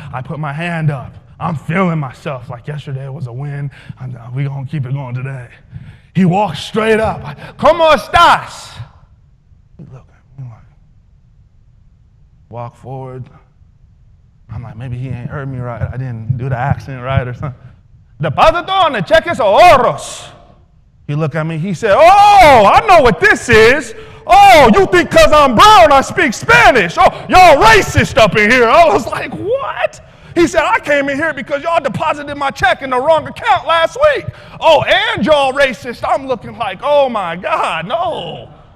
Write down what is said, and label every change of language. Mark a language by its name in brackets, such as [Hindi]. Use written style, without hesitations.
[English] I put my hand up. I'm feeling myself like yesterday was a win. We're going to keep it going today. He walks straight up. [Spanish] ¿Cómo estás? [English] Look, walk forward. I'm like, maybe he ain't heard me right. I didn't do the accent right or something. [Spanish] Deposito en el cheques ahorros. [English] He looked at me. He said, oh, I know what this is. Oh, you think because I'm brown I speak Spanish? Oh, y'all racist up in here. I was like, what? He said, I came in here because y'all deposited my check in the wrong account last week. Oh, and y'all racist. I'm looking like, oh my God, no.